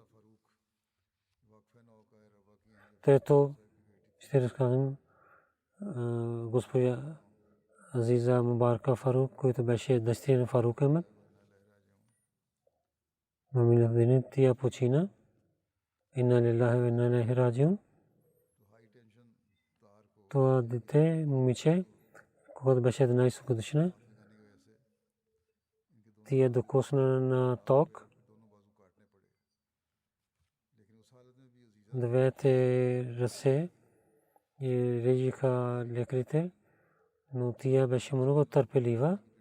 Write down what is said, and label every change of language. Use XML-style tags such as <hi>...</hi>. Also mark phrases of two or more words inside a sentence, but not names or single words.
<bg>Трето, ще разказвам госпожа Азиза Мубарка Фарук, който беше дъщеря на Фарук Ахмед. Мамина Дини, тя почина.</bg> <ar>إنا لله وإنا إليه راجعون.</ar> <bg>Това дете, момиче, когато беше 11 годишна, тя докосна на ток. Двете ръце и режиха лекарите, но тя беше много търпелива.</bg>